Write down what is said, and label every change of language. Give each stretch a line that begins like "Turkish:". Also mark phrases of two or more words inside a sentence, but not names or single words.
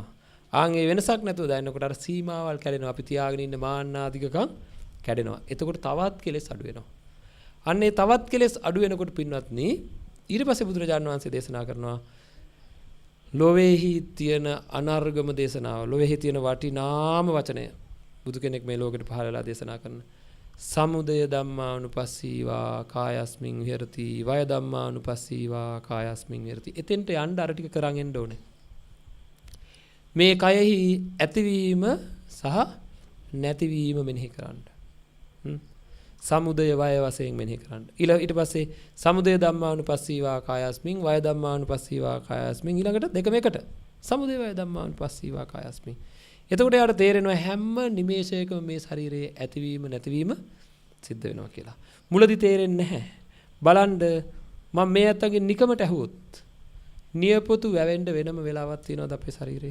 Sinhala: ආන් ඒ වෙනසක් නැතුව දැනෙනකොට අර සීමාවල් කැඩෙනවා. අපි තියාගෙන ඉන්න මාන්නාදිකකම් කැඩෙනවා. එතකොට තවත් කෙලෙස් අඩු වෙනවා. අන්නේ තවත් කෙලෙස් අඩු වෙනකොට පින්වත්නි ඊට පස්සේ බුදුරජාණන් වහන්සේ දේශනා කරනවා ලෝවේහි තියෙන අනර්ගම දේශනාව ලෝවේහි තියෙන වටිනාම වචනය බුදු කෙනෙක් මේ ලෝකෙට පහළ වෙලා දේශනා කරන
Pali: සමුදය ධම්මානුපස්සීවා කායස්මින් විහෙරති වය ධම්මානුපස්සීවා කායස්මින් විහෙරති.
Sinhala: එතෙන්ට යන්න අර ටික කරන් එන්න ඕනේ. මේ කයෙහි ඇතිවීම සහ නැතිවීම මෙනෙහි කරන්න. සමුදය වය වශයෙන් මෙනෙහි කරන්න. ඊට පස්සේ
Pali: සමුදය ධම්මානුපස්සීවා කායස්මින් වය ධම්මානුපස්සීවා කායස්මින්
Sinhala: ඊළඟට දෙකම එකට.
Pali: සමුදය වය ධම්මානුපස්සීවා කායස්මින්.
Sinhala: එතකොට යාට තේරෙනවා හැම නිමේෂයකම මේ ශරීරයේ ඇතිවීම නැතිවීම සිද්ධ වෙනවා කියලා. මුලදී තේරෙන්නේ නැහැ. බලන්න මම මේ අතගෙන් නිකමට ඇහුවොත් නියපොතු වැවෙන්න වෙනම වෙලාවක් තියෙනවද අපේ ශරීරේ?